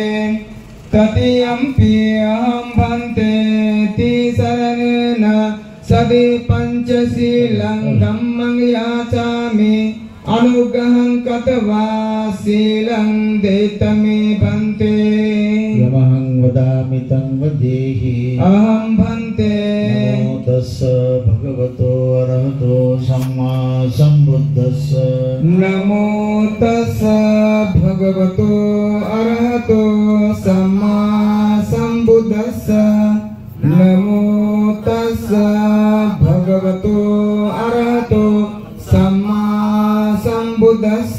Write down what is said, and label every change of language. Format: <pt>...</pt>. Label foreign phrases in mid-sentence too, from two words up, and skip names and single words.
<pi>तृतीयंपि अहं भन्ते तिसरणेन सति पंचशीलं धम्मं याचामि। अनुग्रहं कृत्वा शीलं देतमे भन्ते। यमहं वदामि तं वदेहि। अहं भन्ते नमो तस्स भगवतो अरहतो सम्मा सम्बुद्धस्स। नमो तस्स भगवतो अरहतो सम्मा सम्बुद्धस्स। नमो तस्स भगवतो अरहतो सम्मा सम्बुद्धस्स।</pi>